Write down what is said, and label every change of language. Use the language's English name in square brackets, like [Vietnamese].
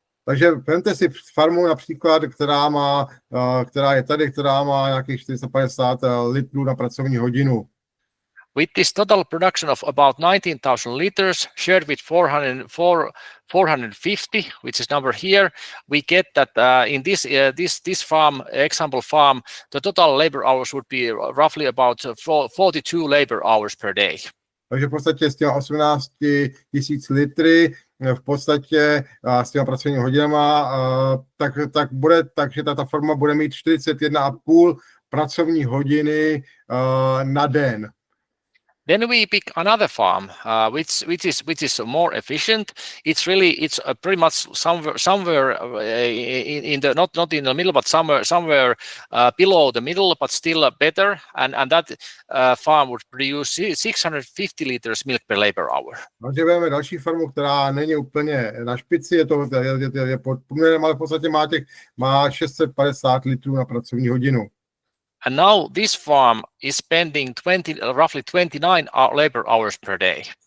[Czech] Takže vemte si farmu například, která je tady, která má nějakých 450 litrů na pracovní hodinu. [English] With this total production of about 19,000 liters shared with 450, which is number here, we get that in this farm, example farm, the total labor hours would be roughly about 42 labor hours per day. [Czech] Takže v podstatě s těma 18 000 litry, v podstatě s těma pracovními hodinama, takže ta farma bude mít 41,5 pracovní hodiny na den. [English] Then we pick another farm, which is more efficient. It's pretty much somewhere in the not in the middle, but somewhere below the middle, but still better. And that farm would produce 650 liters milk per labor hour. [Czech] Takže máme další farmu, která není úplně na špici, je pod průměrem, ale v podstatě má 650 litrů na pracovní hodinu. [English] And now this farm is spending roughly 29 labor hours per day.